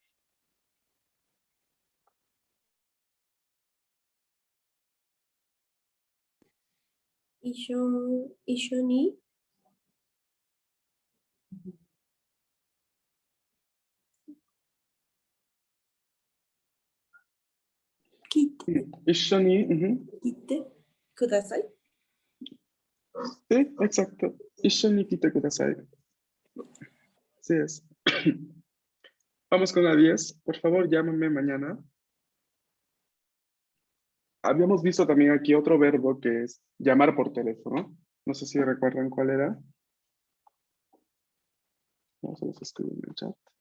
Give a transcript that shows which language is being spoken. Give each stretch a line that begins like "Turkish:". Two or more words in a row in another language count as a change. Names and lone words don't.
Japanese: Isho ni kite, Ishoni, ujú. kite, kudasai.
Spanish: Sí, exacto.
Japanese: Ishoni kite kudasai.
Spanish: Sí es. Vamos con la 10. Por favor, llámame mañana. Habíamos visto también aquí otro verbo que es llamar por teléfono. No sé si recuerdan cuál era. Vamos a los escribir en el chat.